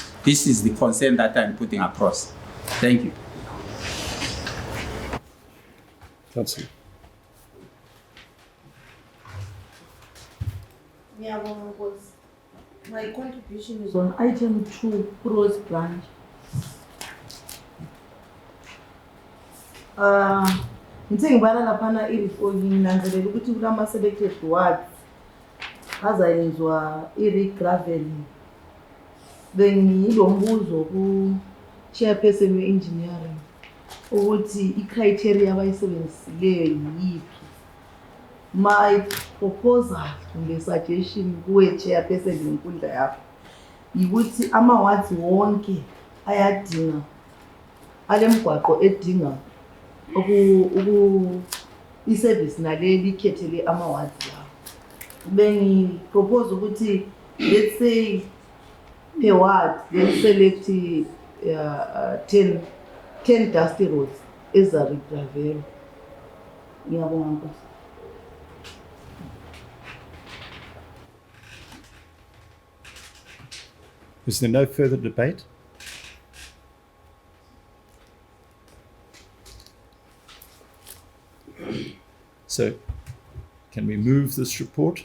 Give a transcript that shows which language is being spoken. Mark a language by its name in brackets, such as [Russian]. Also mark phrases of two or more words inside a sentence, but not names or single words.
[English] This is the concern that I'm putting across. Thank you. Councillor. Yeah, my contribution is on item 2, Cross Branch. [North Ndebele] Ngithengibala laphana nginanzelela ukuthi kulama [English] selected wards [North Ndebele] azayenzwa i-regraveling. Bengilombuzo ku chairperson we-engineering ukuthi i-criteria abayisebenzisileyo yiyiphi. [English] My proposal [North Ndebele] kumbe suggestion kuwe chairperson ngenkundla yakho yikuthi ama-wards wonke ayadinga alemgwaqo edinga i-service naleli ikhethele ama-wards lawo. Bengipropose ukuthi [English] let's say per ward they select 10 dusty roads ezaregravelwa. [North Ndebele] Ngiyabonga Nkosi. [English] Is there no further debate? So, can we move this report?